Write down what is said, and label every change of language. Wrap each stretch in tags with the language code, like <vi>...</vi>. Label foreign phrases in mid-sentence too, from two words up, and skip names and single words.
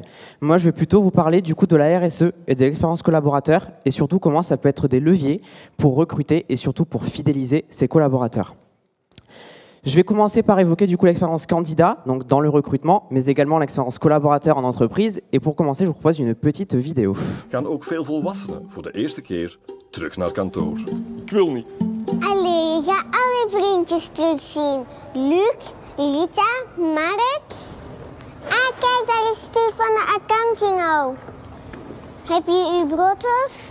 <fr>Moi, je vais plutôt vous parler du coup de la RSE et de l'expérience collaborateur et surtout comment ça peut être des leviers pour recruter et surtout pour fidéliser ses collaborateurs. Je vais commencer par évoquer du coup l'expérience candidat, donc dans le recrutement, mais également l'expérience collaborateur en entreprise. Et pour commencer, je vous propose une petite vidéo.</fr> <nl>Gaan ook veel volwassenen voor de eerste keer terug naar kantoor. Ik wil niet. Allee, je gaat alle vriendjes terugzien. Luc, Rita, Mark. Ah, kijk, daar is Steve van de accounting ook. Heb je uw broodjes?</nl>